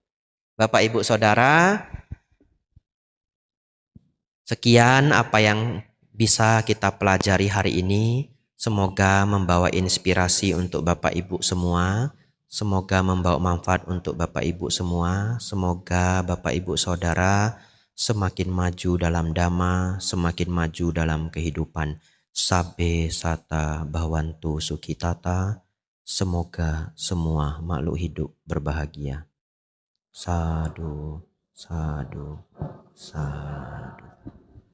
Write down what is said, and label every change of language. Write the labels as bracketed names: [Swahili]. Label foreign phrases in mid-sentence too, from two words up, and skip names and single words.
[Indonesian] Bapak, Ibu, Saudara, sekian apa yang bisa kita pelajari hari ini. Semoga membawa inspirasi untuk Bapak Ibu semua. Semoga membawa manfaat untuk Bapak Ibu semua. Semoga Bapak Ibu Saudara semakin maju dalam dhamma, semakin maju dalam kehidupan. [Pali] Sabbe sata bhavantu sukhitata. [Indonesian] Semoga semua makhluk hidup berbahagia. [Pali] Sadhu, sadhu, sadhu.